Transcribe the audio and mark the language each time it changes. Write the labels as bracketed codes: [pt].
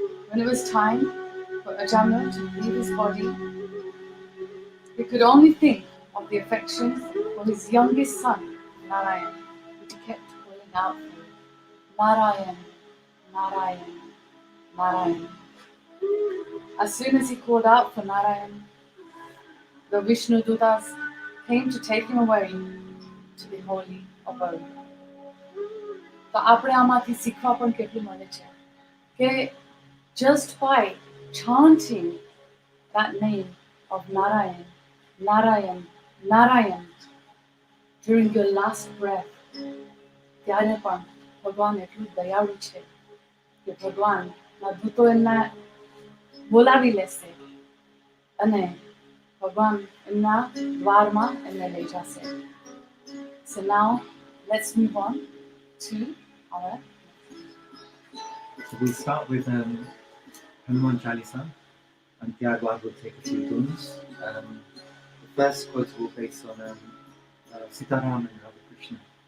[en] When it was time for Ajamil to leave his body, he could only think of the affection for his youngest son, Narayan, which he kept calling out for. Narayan, Narayan, Narayan. As soon as he called out for Narayan, the Vishnu Dutas came to take him away to the holy abode. [gu] તો આપણે આમાંથી શીખવા પણ કેટલું મળે છે કે [en] just by chanting that name of Narayan, Narayan, Narayan during your last breath, [gu] ત્યારે પણ ભગવાન એટલું દયાળુ છે કે ભગવાન ના દૂતો એમના બોલાવી લેશે અને ભગવાન એમના દ્વારમાં એમને લઈ જશે. [en] So now let's move on to our. So we'll start with Hanuman Chalisa, and Tyagwad will take a few tunes. The first quote will be based on Sitaram and Radha Krishna.